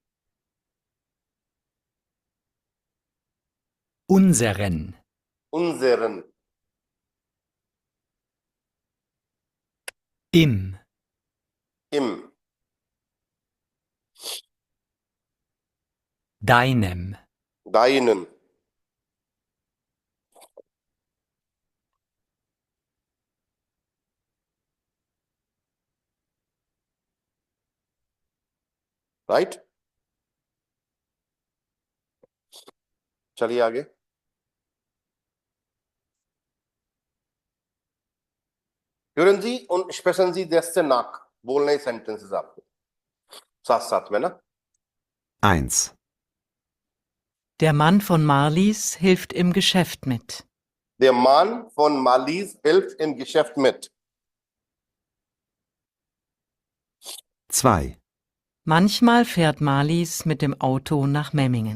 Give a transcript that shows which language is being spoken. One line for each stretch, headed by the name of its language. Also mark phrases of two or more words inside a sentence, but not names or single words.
German: unseren, unseren, im, im, deinem, deinen,
Hindi: राइट। चलिए आगे।
German: hören Sie und sprechen Sie das nach,
Hindi: बोलने सेंटेंसेस आपको साथ साथ में ना।
German: 1. Der Mann von Marlies hilft im Geschäft mit. Der Mann von Marlies hilft im Geschäft mit। 2. Manchmal fährt Marlies mit dem Auto nach Memmingen.